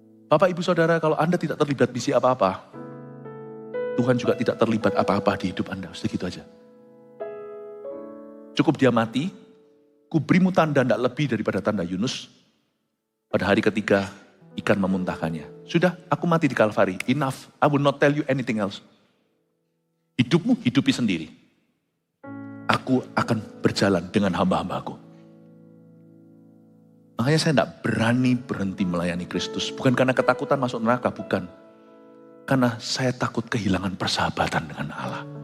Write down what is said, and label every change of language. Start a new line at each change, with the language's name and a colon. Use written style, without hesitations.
Indonesian: Bapak ibu saudara, kalau Anda tidak terlibat misi apa-apa, Tuhan juga tidak terlibat apa-apa di hidup Anda. Segitu aja. Cukup dia mati, kuberimu tanda tidak lebih daripada tanda Yunus. Pada hari ketiga, ikan memuntahkannya. Sudah, aku mati di Kalvari.
English: Enough, I will not tell you anything else.
Indonesian: Hidupmu hidupi sendiri. Aku akan berjalan dengan hamba-hambaku. Makanya saya tidak berani berhenti melayani Kristus. Bukan karena ketakutan masuk neraka, bukan. Karena saya takut kehilangan persahabatan dengan Allah.